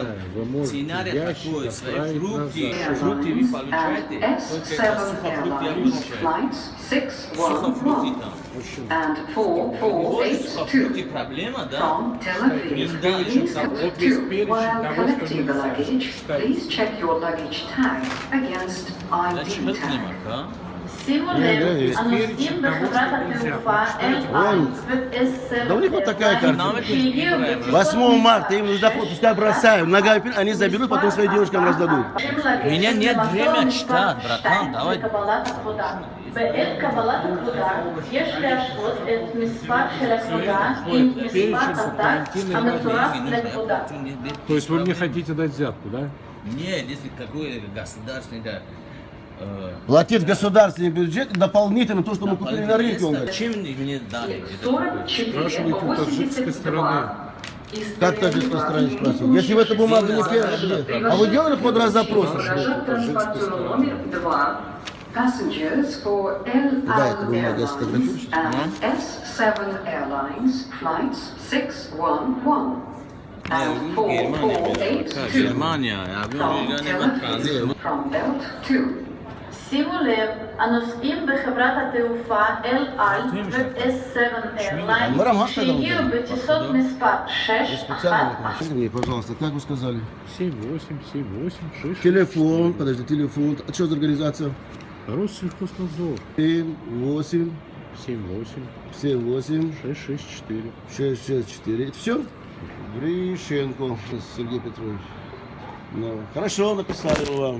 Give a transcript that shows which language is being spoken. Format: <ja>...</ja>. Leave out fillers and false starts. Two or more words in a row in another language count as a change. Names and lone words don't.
<ru>объясняю, вы можете сценарий ящик такой, свои отправить фрукты. назад. Фрукты вы получаете,</ru> <en>and</en> <ru>только</ru> <en>S7</en> <ru>это сухофрукты я</ru> <en>Airlines</en> <ru>получаю.</ru> <en>flights</en> <ru>Сухофрукты</ru> <en>611</en> <ru>там.</ru> <en>and</en> <ru>Вот</ru> <en>4482</en> <ru>сухофрукты проблема, да?</ru> <en>from Tel Aviv. Please</en> <ru>Вот весь</ru> <en>to</en> <ru>перечень</ru> <en>while</en> <ru>того, что</ru> <en>collecting the</en> <ru>нельзя.</ru> <en>luggage,</en> <ru>Читайте.</ru> <en>please check your luggage tag against</en> <ru>Я</ru> <en>ID</en> <ru>чего</ru> <en>tag.</en> <ru>снимок, а? Да у них вот такая картина. 8 марта им нужно пускай бросаем, ногами, они заберут, потом своим девушкам раздадут. У меня нет времени читать, братан, давай.</ru> <he>בעת קבלת הפקודה יש להשוות את מספר של הפקודה עם מספר הטקט המצורף לפקודה.</he> <ru>То есть вы мне хотите дать взятку, да? Нет, если какой государственный, да, Платить в государственный бюджет дополнительно то, что мы купили на рынке. Он говорит. Чем мне дали? 44 Спрашивайте у таджикской стороны. 82. Как таджикской стороне спрашивают? Если в этой бумаге не первый, а вы делали под раз запрос? Багажа к транспортеру номер 2.</ru> <en>Passengers for El</en> <ru>Да, это</ru> <en>Al</en> <ru>бумага, я</ru> <en>Airlines</en> <ru>сфотографируюсь.</ru> <en>and S7 Airlines flights 611 and</en> <ru>Германия,</ru> <en>4482</en> <ru>Германия, я</ru> <en>from</en> <ru>говорю,</ru> <en>Tel Aviv from Belt 2.</en> <he>שימו לב, הנוסעים בחברת התעופה אל על ו-S7 Airlines שהגיעו בטיסות מספר 611</he> <ru>Специально, скажите мне, пожалуйста, как вы сказали? 787866. Телефон, подожди, телефон. А что за организация? Россельхознадзор. 8, 78 78, 664. 664. Это все? Грищенко Сергей Петрович. Ну, хорошо, написали мы вам.</ru>